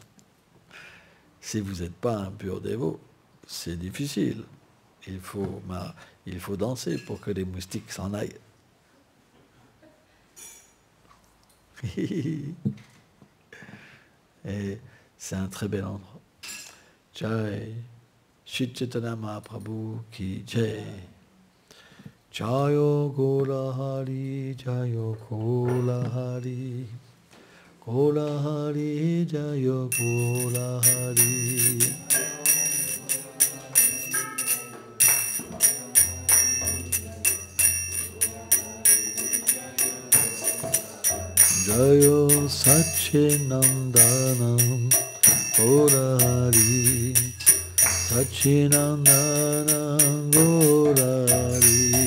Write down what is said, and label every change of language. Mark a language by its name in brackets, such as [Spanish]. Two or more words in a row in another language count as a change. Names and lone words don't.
[French] Si vous n'êtes pas un pur dévot, c'est difficile. Il faut danser pour que les moustiques s'en aillent. Et c'est un très bel endroit. [Hindi] जय श्री चैतन्य महाप्रभु की जय. [Bangla] জয় গৌর হরি, জয় গৌর হরি, গৌর হরি, জয় গৌর হরি. জয় শচীনন্দন গৌর হরি, শচীনন্দন গৌর হরি.